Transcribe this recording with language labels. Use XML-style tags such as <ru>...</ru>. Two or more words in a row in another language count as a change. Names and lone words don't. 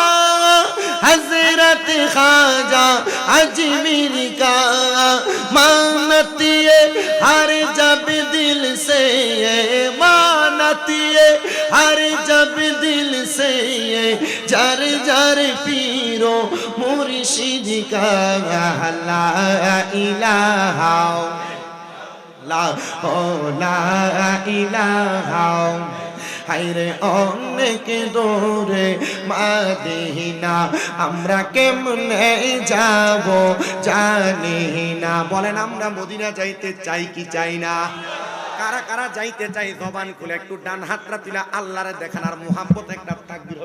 <ur>حضرت خواجہ اجمیر کا، مانتی ہے ہر جب دل سے مانتی ہے ہر جب دل سے جر جر پیرو مرشد کا، لا الہ لا</ur> <bn>الہ হায়রে অনেক দূরে মদিনা আমরা কেমনে যাব জানি না। বলেন আমরা মদিনা যাইতে চাই কি চাই না? কারা কারা যাইতে চাই জবান খুলে একটু ডান হাতটা তুলে আল্লাহরে দেখান আর মুহাব্বত একটা তাকবীর হবে।</bn>